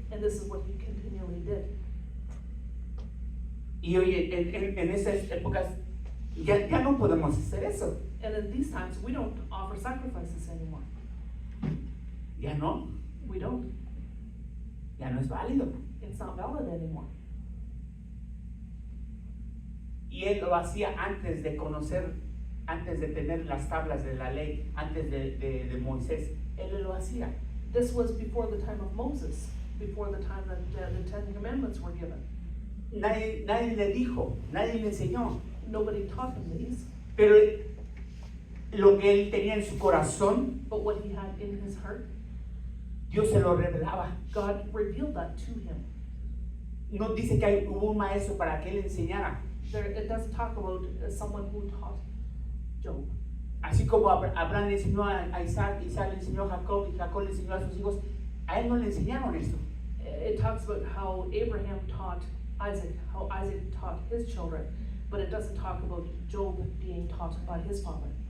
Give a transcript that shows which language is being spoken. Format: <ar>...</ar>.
<en>And this is what he continually did.</en> <es>Y hoy en esas épocas ya no podemos hacer eso.</es> <en>And in these times, we don't offer sacrifices anymore.</en> <es>Ya no.</es> <en>We don't.</en> <es>Ya no es válido.</es> <en>It's not valid anymore.</en> <es>Y él lo hacía antes de tener las tablas de la ley, antes de Moisés. Él lo hacía.</es> <en>This was before the time of Moses, before the time that the Ten Commandments were given.</en> <es>nadie le dijo, nadie le enseñó.</es> <en>Nobody taught him these,</en> <es>Pero lo que él tenía en su corazón,</es> <en>but what he had in his heart,</en> <es>Dios se lo revelaba.</es> <en>God revealed that to him.</en> <es>No dice que hubo un maestro para que él enseñara.</es> <en>It doesn't talk about someone who taught Job.</en> <es>Así como Abraham le enseñó a Isaac, Isaac le enseñó a Jacob y Jacob le enseñó a sus hijos, a él no le enseñaron esto.</es> <en>It talks about how Abraham taught Isaac, how Isaac taught his children, but it doesn't talk about Job being taught by his father.</en>